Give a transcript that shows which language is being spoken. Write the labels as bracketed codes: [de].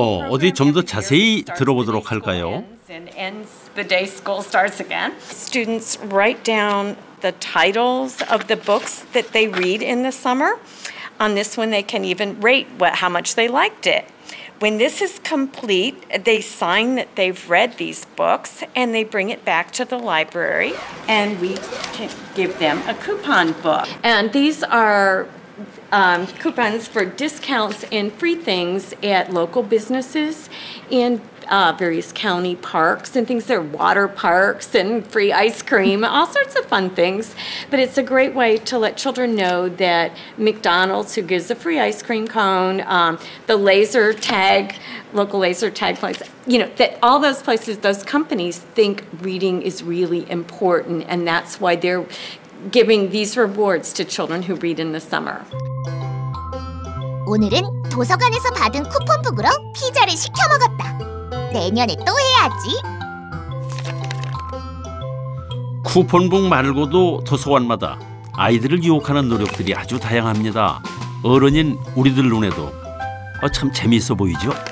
[ko] 어디 좀 더 자세히 들어보도록 할까요? [en] The day school starts again. Students write down the titles of the books that they read in the summer. On this one, they can even rate how much they liked it. When this is complete, they sign that they've read these books and they bring it back to the library, and we can give them a coupon book. And these are coupons for discounts and free things at local businesses in various county parks and things. There are water parks and free ice cream, all sorts of fun things. But it's a great way to let children know that McDonald's, who gives a free ice cream cone, the laser tag, local laser tag place, that all those places, those companies think reading is really important, and that's why they're giving these rewards to children who read in the summer. [ko] 오늘은 도서관에서 받은 쿠폰북으로 피자를 시켜 먹었다. 내년에 또 해야지. 쿠폰북 말고도 도서관마다 아이들을 유혹하는 노력들이 아주 다양합니다. 어른인 우리들 눈에도 참 재미있어 보이죠?